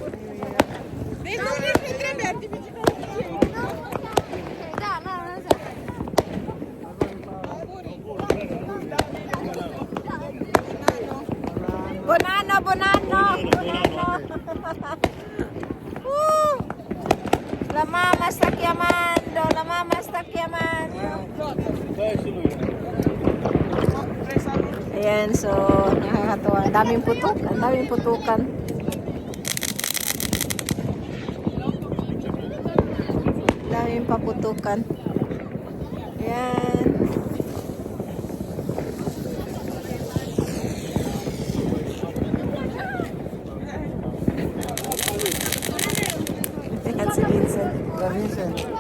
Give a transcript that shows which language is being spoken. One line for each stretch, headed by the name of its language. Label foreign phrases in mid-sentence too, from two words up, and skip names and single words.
Italian: Bonano, bonano. Woo! La mama sta chiamando, la mama sta chiamando.
Filipino: Ayan, so nakakatawa. Ang daming putok, ang daming putukan. Ang daming paputukan. Ayan. Ayan si Vincent.